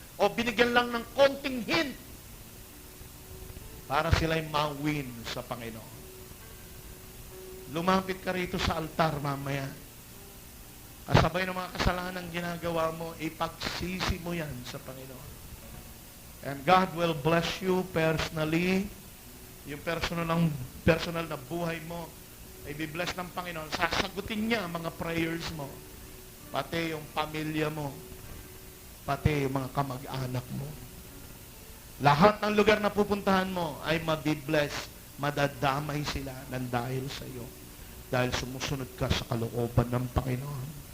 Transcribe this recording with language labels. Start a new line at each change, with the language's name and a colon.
Filipino: o binigyan lang ng konting hint para sila'y ma-win sa Panginoon. Lumapit ka rito sa altar mamaya. Kasabay ng mga kasalanan ginagawa mo, ipagsisi mo yan sa Panginoon.
English: And God will bless you personally.
Filipino: Yung personal na buhay mo ay bibless ng Panginoon. Sasagutin niya ang mga prayers mo. Pati yung pamilya mo. Pati yung mga kamag-anak mo. Lahat ng lugar na pupuntahan mo ay mabibless. Madadamay sila ng dahil sa iyo. Dahil sumusunod ka sa kalooban ng Panginoon.